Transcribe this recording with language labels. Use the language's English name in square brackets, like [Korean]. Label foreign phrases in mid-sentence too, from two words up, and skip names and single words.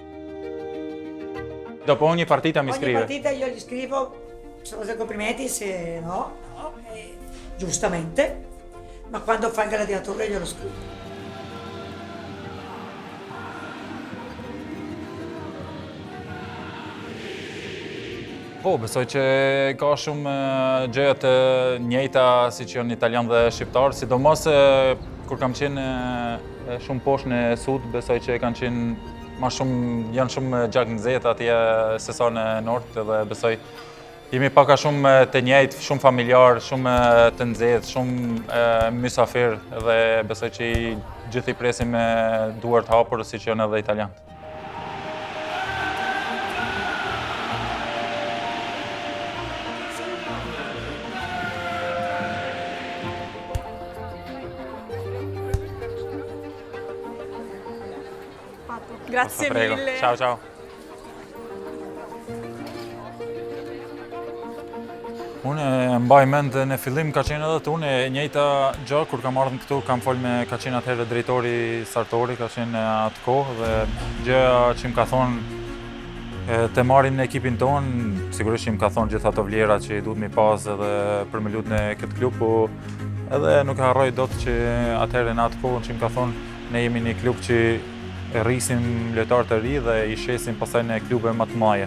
[Italian] Dopo ogni partita mi Ogni scrive. partita io gli scrivo, sono dei complimenti se no, giustamente, ma quando fa il gladiatore glielo scrivo. [Albanian] Po, besoj që ka shumë gjëra të njëjta siç janë italian dhe shqiptar, sidomos kur kam qenë shumë poshtë në sud, besoj që janë shumë gjak nxehtë atje se sa në nord dhe besoj jemi pak a shumë të njëjtë, shumë familjar, shumë të nxehtë, shumë mysafir dhe besoj që gjithë i presim me duar të hapur siç janë edhe italianët. [Italian] Grazie Prego. mille. Ciao ciao. [Albanian] Unë mbaj mend në fillim ka qenë edhe të unë e njëjta gjë kur kam ardhur këtu, kam fol ka qenë atëherë drejtori Sartori, ka qenë atë kohë dhe gjëja që më ka thonë të marrin në ekipin tonë, sigurisht që më ka thonë gjithë ato vlera që duhet mi pas edhe për me lutë në këtë klub, po edhe nuk e harroj dot që atëherë në atë kohë që më ka thonë ne jemi një klub që rrisim lojtarë të ri dhe i shesim pastaj në klube më të mëdha.